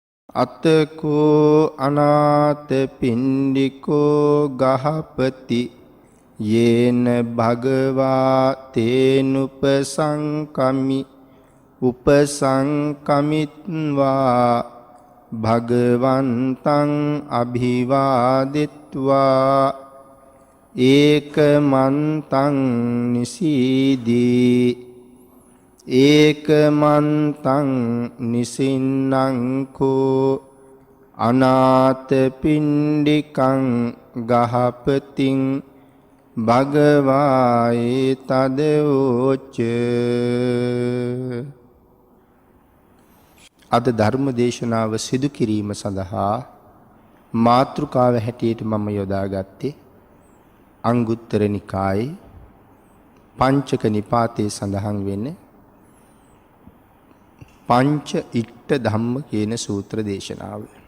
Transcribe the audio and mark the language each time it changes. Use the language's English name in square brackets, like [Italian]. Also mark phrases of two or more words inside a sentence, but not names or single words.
[Pali] අතකෝ අනාථ පිණ්ඩිකෝ ගහපති යේන භගවා තේනුපසංකමි උපසංකමිත්වා භගවන්තං අභිවාදිත්වා ඒකමන්තං නිසීදී ඒකමන්තං නිසින්නංකෝ අනාථ පිණ්ඩිකං ගහපතින් භගවායේ තදෝච. [Sinhala] අද ධර්ම දේශනාව සිදු කිරීම සඳහා මාතෘකාව හැටියට මම යොදාගත්තේ අංගුත්තර නිකායේ පංචක නිපාතේ සඳහන් වෙන පංච ඉට්ඨ ධම්ම කියන සූත්‍ර දේශනාව.